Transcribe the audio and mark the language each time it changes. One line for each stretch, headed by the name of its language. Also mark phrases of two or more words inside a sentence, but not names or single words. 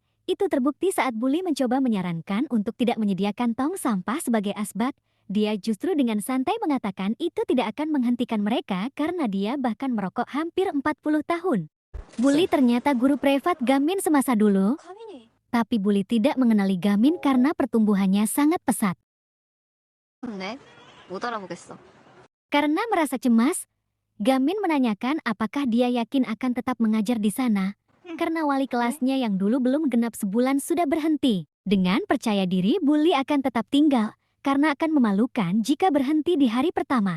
Indonesian: Itu terbukti saat Bully mencoba menyarankan untuk tidak menyediakan tong sampah sebagai asbak. Dia justru dengan santai mengatakan itu tidak akan menghentikan mereka karena dia bahkan merokok hampir 40 tahun. Bully ternyata guru privat Gamin semasa dulu, tapi Bully tidak mengenali Gamin karena pertumbuhannya sangat pesat.
Korean: 네? 못 알아보겠어.
Indonesian: Karena merasa cemas, Gamin menanyakan apakah dia yakin akan tetap mengajar di sana. Karena wali kelasnya yang dulu belum genap sebulan sudah berhenti. Dengan percaya diri, Bully akan tetap tinggal karena akan memalukan jika berhenti di hari pertama.